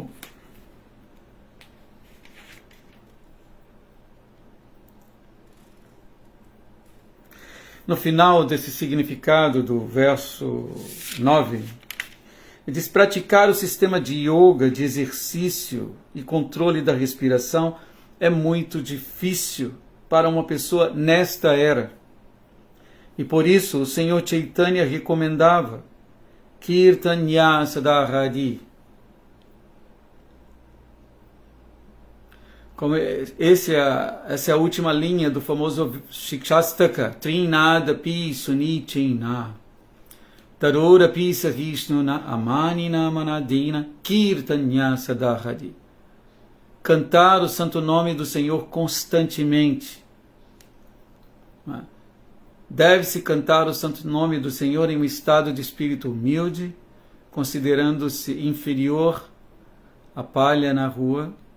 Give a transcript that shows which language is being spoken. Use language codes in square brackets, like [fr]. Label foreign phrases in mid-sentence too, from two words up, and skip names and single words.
[pt] no final desse significado do verso 9, ele diz: praticar o sistema de yoga, de exercício e controle da respiração é muito difícil para uma pessoa nesta era. E por isso o Senhor Chaitanya recomendava [sa] कीर्तनीयः सदा हरिः. [pt] Essa é a última linha do famoso Shikshastaka. [sa] तृणादपि सुनीचेन. तरोरपि सहिष्णुना अमानिना मानदेन कीर्तनीयः सदा हरिः. [pt] Cantar o santo nome do Senhor constantemente. Deve-se cantar o santo nome do Senhor em um estado de espírito humilde, considerando-se inferior à palha na rua.